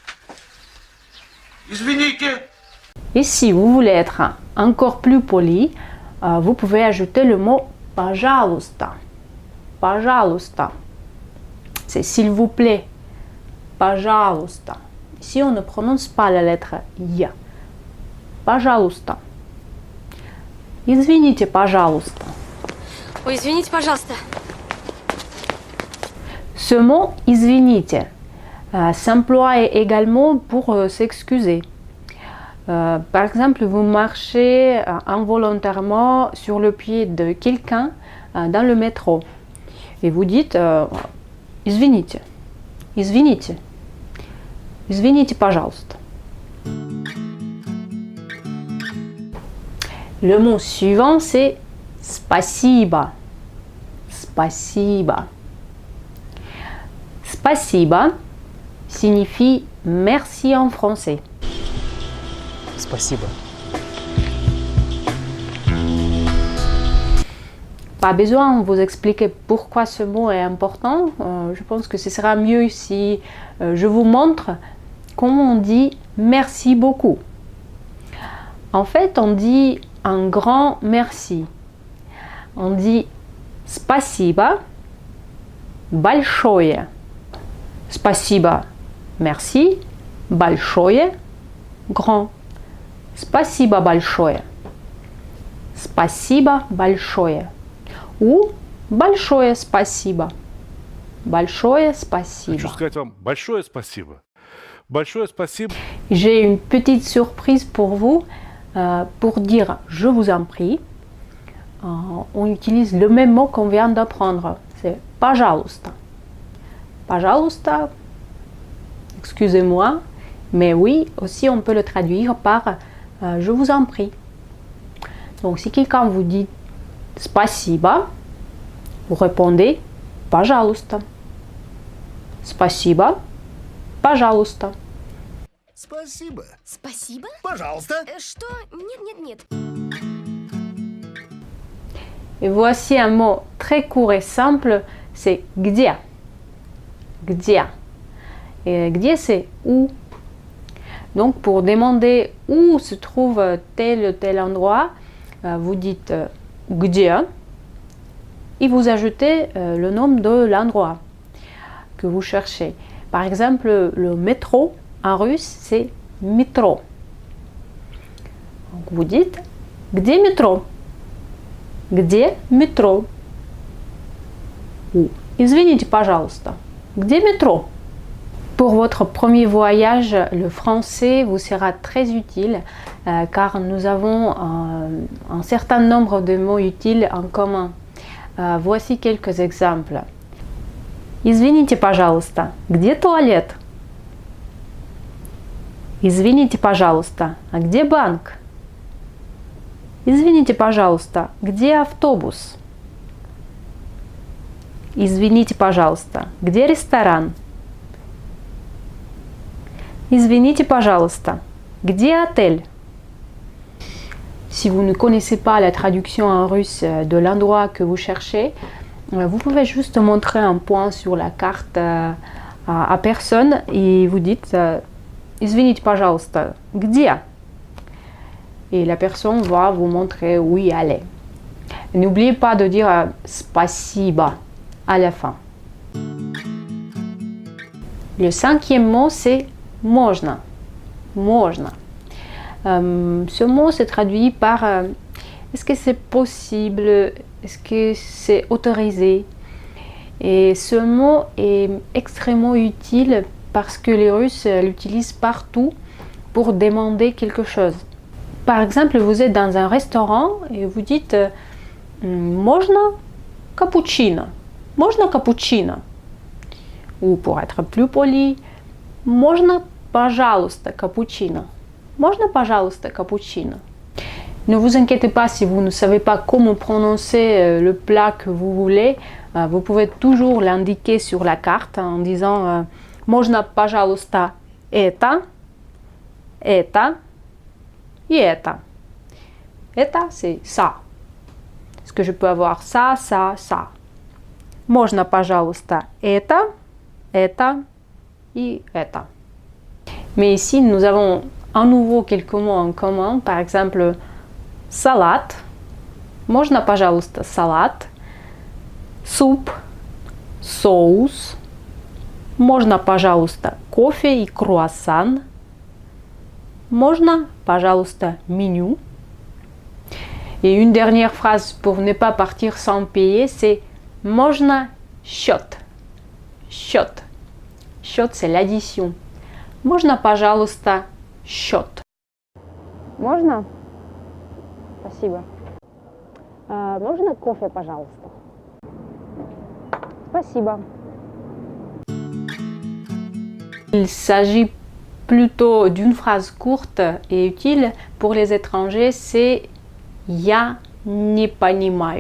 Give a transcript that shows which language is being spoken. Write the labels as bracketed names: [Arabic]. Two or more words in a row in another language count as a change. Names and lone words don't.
[French] Et si vous voulez être encore plus poli, vous pouvez ajouter le mot [Russian] пожалуйста. Пожалуйста. [French] C'est s'il vous plaît. [Russian] Пожалуйста. [French] Ici, on ne prononce pas la lettre я. [Russian] Пожалуйста. Извините, пожалуйста. Ой, извините, пожалуйста. [French] Ce mot извините s'emploie également pour s'excuser. Par exemple, vous marchez involontairement sur le pied de quelqu'un dans le métro et vous dites [Russian] извините, извините, извините, пожалуйста. [French] Le mot suivant, c'est спасибо. [Russian] Спасибо. Спасибо [French] signifie merci en français. [Russian] Спасибо. [French] Pas besoin de vous expliquer pourquoi ce mot est important. Je pense que ce sera mieux si je vous montre comment on dit merci beaucoup. En fait, on dit un grand merci. On dit [Russian] спасибо большое. Спасибо, merci, большое, grand. Спасибо большое. Спасибо большое. Ou большое спасибо. Большое спасибо. Хочу сказать вам большое спасибо. Большое спасибо. [French] J'ai une petite surprise pour vous. Pour dire je vous en prie, on utilise le même mot qu'on vient d'apprendre. C'est [Russian] пожалуйста. Пожалуйста, [French] excusez-moi, mais oui, aussi on peut le traduire par je vous en prie. Donc si quelqu'un vous dit спасибо, vous répondez пожалуйста. [Russian] Спасибо, пожалуйста. Спасибо. Спасибо? Пожалуйста. Что? Нет. [French] Et voici un mot très court et simple, c'est где. Где. Et где c'est où. Donc pour demander où se trouve tel ou tel endroit, vous dites где et vous ajoutez le nom de l'endroit que vous cherchez. Par exemple, le métro en russe, c'est métro. Donc vous dites где métro? [Russian] Где [French] métro? [Russian] Ou извините, пожалуйста, где métro? [French] Pour votre premier voyage, le français vous sera très utile car nous avons un certain nombre de mots utiles en commun. Voici quelques exemples. [Russian] Извините, пожалуйста, где туалет? Извините, пожалуйста, а где банк? Извините, пожалуйста, где автобус? Извините, пожалуйста, где ресторан? Извините, пожалуйста, где отель? [French] Si vous ne connaissez pas la traduction en russe de l'endroit que vous cherchez, vous pouvez juste montrer un point sur la carte à personne et vous dites [Russian] Извините, пожалуйста, где? [French] Et la personne va vous montrer où y aller. N'oubliez pas de dire спасибо à la fin. Le cinquième mot, c'est можно. [Russian] Можно. [French] Ce mot se traduit par est-ce que c'est possible, est-ce que c'est autorisé. Et ce mot est extrêmement utile parce que les Russes l'utilisent partout pour demander quelque chose. Par exemple, vous êtes dans un restaurant et vous dites можно cappuccino. Можно cappuccino. Ou pour être plus poli, [Russian] можно пожалуйста cappuccino. Можно, пожалуйста, cappuccino. [French] Ne vous inquiétez pas si vous ne savez pas comment prononcer le plat que vous voulez. Vous pouvez toujours l'indiquer sur la carte en disant [Russian] можно, пожалуйста, это [French] et это. [Russian] Это, [French] c'est ça. Est-ce que je peux avoir ça, ça, ça? [Russian] Можно, пожалуйста, это et это. [French] Mais ici, nous avons à nouveau quelques mots en commun. Par exemple, [Russian] салат. Можно, пожалуйста, салат. Суп. Соус. Можно, пожалуйста, кофе и круассан. Можно, пожалуйста, меню. [French] Et une dernière phrase pour ne pas partir sans payer, c'est [Russian] можно счет. Счет. Счет, [French] c'est l'addition. [Russian] Можно, пожалуйста, счет. Можно? Спасибо. Можно кофе, пожалуйста? Спасибо. [French] Il s'agit plutôt d'une phrase courte et utile pour les étrangers, c'est [Russian] Я не понимаю.